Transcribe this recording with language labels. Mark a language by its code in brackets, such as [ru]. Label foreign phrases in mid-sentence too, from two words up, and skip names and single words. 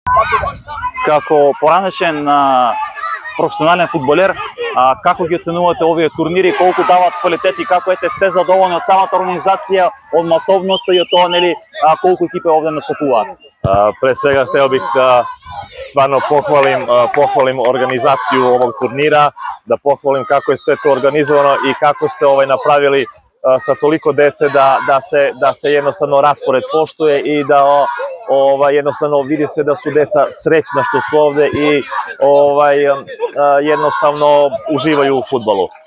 [mk] Како поранешен професионален фудбалер, како ги оценувате овие турнири, колку дават квалитет и како сте задоволни од самата организација, од масовноста и од тоа, нели, колку екипи овде настапуваат? [sr] Pre svega hteo bih da stvarno pohvalim organizaciju ovog turnira, da pohvalim kako je sve to organizovano i kako ste napravili sa toliko dece da se jednostavno raspored poštuje i da jednostavno vidi se da su deca srećna što su ovde i jednostavno uživaju u fudbalu.